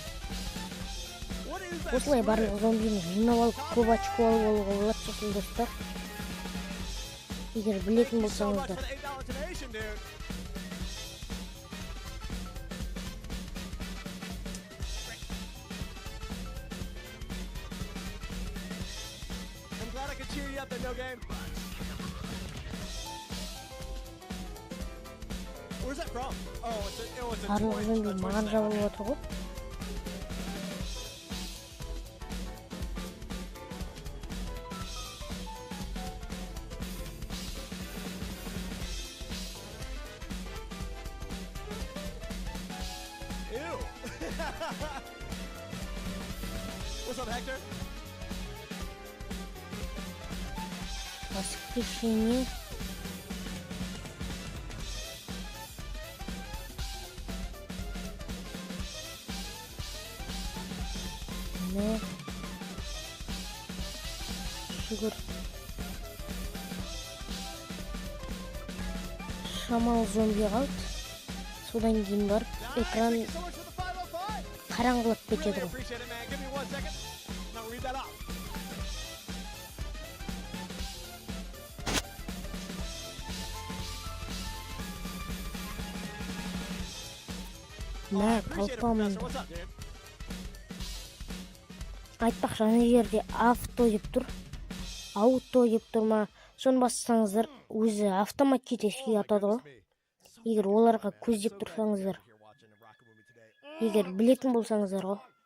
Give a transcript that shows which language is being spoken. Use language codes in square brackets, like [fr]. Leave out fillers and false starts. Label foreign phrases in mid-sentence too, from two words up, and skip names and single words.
[en] What is that? [kk] Осылай барлық зомбини жинап алып, көп очко алып алуға болады сосын достар. Егер білетін [en] So much [kk] болсаңыздар. [en] for the $8 donation, dude. I'm glad I could cheer you up at no game. Where's that from? Oh, it's a [kk] Барлық [en] Twitch- [kk] зомби [en] a Twitch [kk] маған [en] thing. [kk] жабылып отыр ғой. [en] Ew. What's up, Hector? [kk] Воскрешение. Ne? Şükür. Шамал зомби қалды. Содан кейін барып экран [en] Thank you so much for the 505. [kk] қараңғылап [en] Really [kk] кетеді ғой. [en] appreciate it, man. Give me 1 second. And I'll read that off. [kk] Мә, [en] Appreciate it, [kk] талпам. [en] Professor. What's up, dude? [kk] Айтпақшы ана жерде авто деп тұр. Ауто деп тұр ма? Соны бассаңыздар, өзі автоматически атады ғой. Егер оларға көздеп тұрсаңыздар. Егер білетін болсаңыздар ғой.